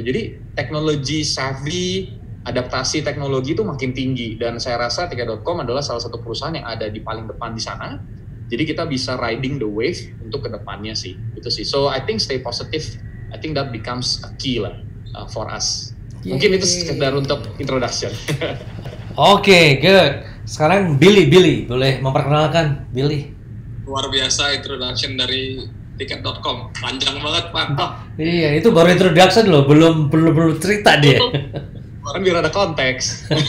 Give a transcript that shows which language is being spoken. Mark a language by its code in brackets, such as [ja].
[id] Jadi teknologi savvy, adaptasi teknologi itu makin tinggi, dan saya rasa Tiket.com adalah salah satu perusahaan yang ada di paling depan di sana. Jadi kita bisa [en] riding the wave [id] untuk kedepannya sih, itu sih. [en] So I think stay positive. I think that becomes a key lah for us. [id] Mungkin itu sekedar untuk introduction. [en] Oke, good. [id] Sekarang Billy boleh memperkenalkan Billy. Luar biasa introduction dari Tiket.com, panjang banget Pak. Iya, itu baru introduction loh, belum cerita dia. Kan biar ada konteks.